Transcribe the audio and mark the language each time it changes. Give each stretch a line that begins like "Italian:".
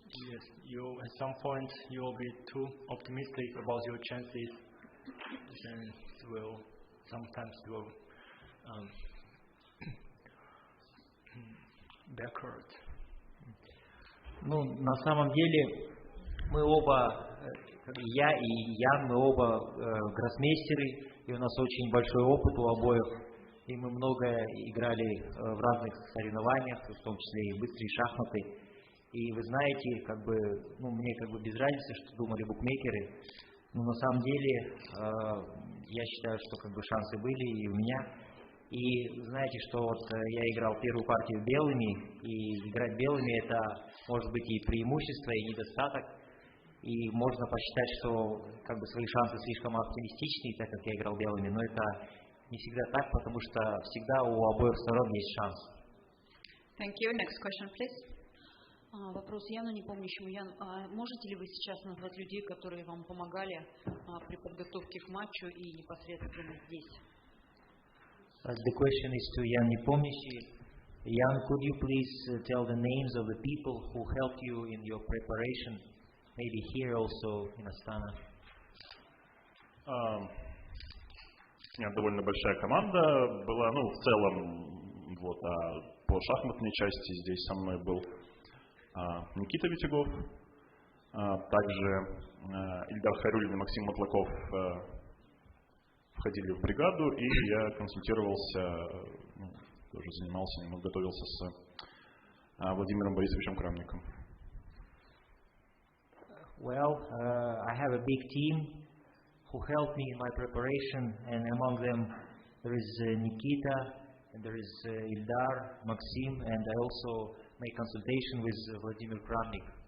English: Yes, at some point you will be too optimistic about your chances, and sometimes will backward.
Russian: Ну, на самом деле, мы оба Я и Ян, мы оба гроссмейстеры, и у нас очень большой опыт у обоих. И мы много играли в разных соревнованиях, в том числе и быстрые шахматы. И вы знаете, мне без разницы, что думали букмекеры. Но на самом деле, я считаю, что шансы были и у меня. И знаете, что я играл первую партию белыми, и играть белыми это может быть и преимущество, и недостаток. И можно посчитать, что свои шансы слишком оптимистичные, так как я играл белыми, но это не всегда так, потому что всегда у обоих сторон есть шанс.
English: Thank you. Next question, please.
Russian: Вопрос Яну непомнящему. Ян, можете ли вы сейчас назвать людей, которые вам помогали при подготовке к матчу и непосредственно здесь?
English: The question is to Jan Nepomniachtchi. Jan, could you please tell the names of the people who helped you in your preparation, maybe here also in Astana?
Russian: Нет, довольно большая команда была, в целом, по шахматной части здесь со мной был Никита Витюгов, также Ильдар Хайруллин и Максим Матлаков входили в бригаду, и я консультировался, тоже занимался, немного готовился с Владимиром Борисовичем Крамником.
English: Well, I have a big team who helped me in my preparation, and among them there is Nikita, and there is Ildar, Maxim, and I also make consultation with Vladimir Kramnik.